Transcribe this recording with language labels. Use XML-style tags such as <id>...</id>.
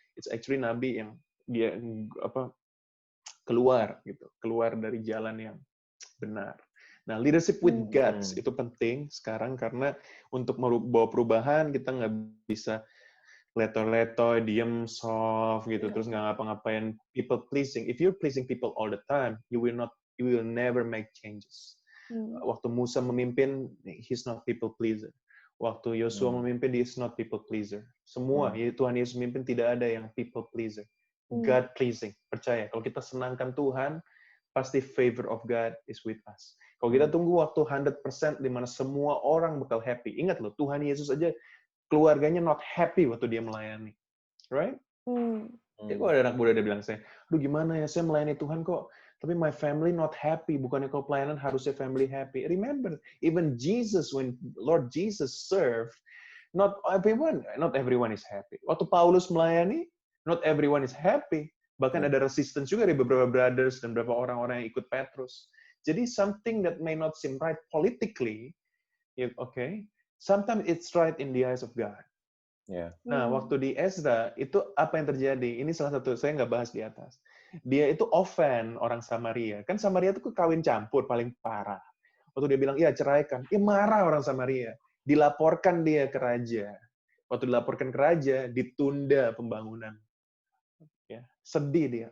<en>It's actually</en> <id>nabi yang dia keluar dari jalan yang benar. Nah,</id> <en>leadership with guts</en> <id>itu penting sekarang karena untuk membawa perubahan kita nggak bisa leto-leto, diem, soft gitu, terus nggak ngapa-ngapain.</id> <en>People pleasing. If you're pleasing people all the time, you will never make changes.</en> <id>Waktu Musa memimpin,</id> <en>he's not people pleaser.</en> <id>Waktu Yosua memimpin,</id> <en>he's not people pleaser.</en> <id>Semua, Tuhan Yesus memimpin tidak ada yang people pleaser.</id> <en>God pleasing.</en> <id>Percaya, kalau kita senangkan Tuhan, pasti</id> <en>favor of God is with us.</en> <id>Kalau kita tunggu waktu 100% di mana semua orang bakal happy. Ingat loh, Tuhan Yesus aja keluarganya</id> <en>not happy</en> <id>waktu dia melayani.</id> <en>Right?</en> <id>Jadi kalau ada anak muda dia bilang saya, aduh gimana ya, saya melayani Tuhan kok, tapi</id> <en>my family not happy.</en> <id>Bukannya kalau pelayanan harusnya family happy.</id> <en>Remember, even Jesus, when Lord Jesus served, not everyone is happy.</en> <id>Waktu Paulus melayani,</id> <en>not everyone is happy.</en> <id>Bahkan ada resistance juga dari beberapa brothers dan beberapa orang-orang yang ikut Petrus.</id> <en>Jadi something that may not seem right politically, okay, sometimes it's right in the eyes of God.</en> <id>Nah, waktu di Ezra, itu apa yang terjadi? Ini salah satu, saya nggak bahas di atas. Dia itu offend orang Samaria. Kan Samaria itu kawin campur, paling parah. Waktu dia bilang, iya ceraikan. Marah orang Samaria. Dilaporkan dia ke raja. Waktu dilaporkan ke raja, ditunda pembangunan. Ya, sedih dia.</id>